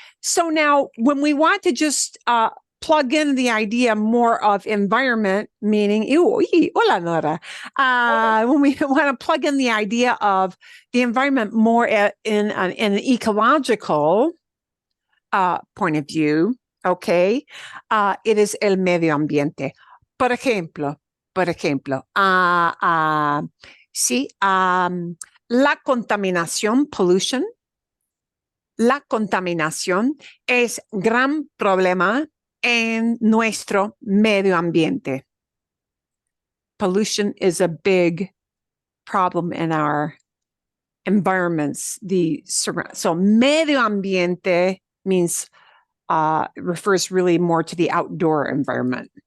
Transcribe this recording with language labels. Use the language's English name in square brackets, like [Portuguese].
[English] So now when we want to just plug in the idea more of environment, meaning, hola, Nora. When we want to plug in the idea of the environment more in an ecological point of view, okay, it is el medio ambiente. [Spanish] Por ejemplo, sí, la contaminación, pollution, la contaminación es gran problema en nuestro medio ambiente. [English] Pollution is a big problem in our environments. So medio ambiente means refers really more to the outdoor environment.